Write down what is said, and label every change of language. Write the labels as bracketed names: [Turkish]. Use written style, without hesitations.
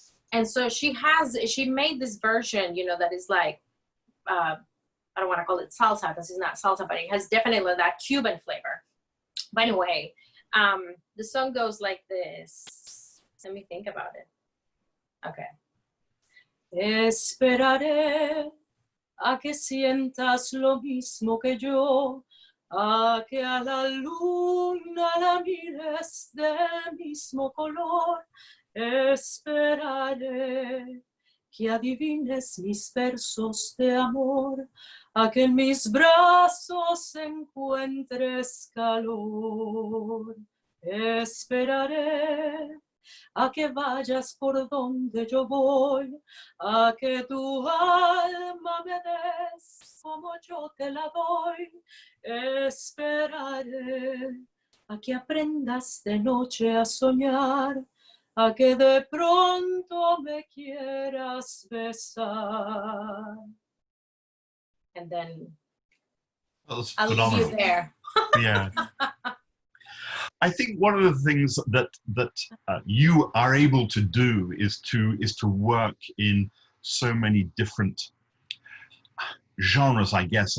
[English] And so she made this version, you know, that is like, I don't want to call it salsa because it's not salsa, but it has definitely that Cuban flavor. By the way, the song goes like this. Let me think about it. Okay. [Spanish] Esperaré a que sientas lo mismo que yo, a que a la luna la mires del mismo color. Esperaré que adivines mis versos de amor, a que en mis brazos encuentres calor. Esperaré a que vayas por donde yo voy, a que tu alma me des como yo te la doy. Esperaré a que aprendas de noche a soñar, a que de pronto me quieras besar. [English] And then I'll leave you there. Yeah. I think one of the things that you are able to do is to work in so many different genres, I guess.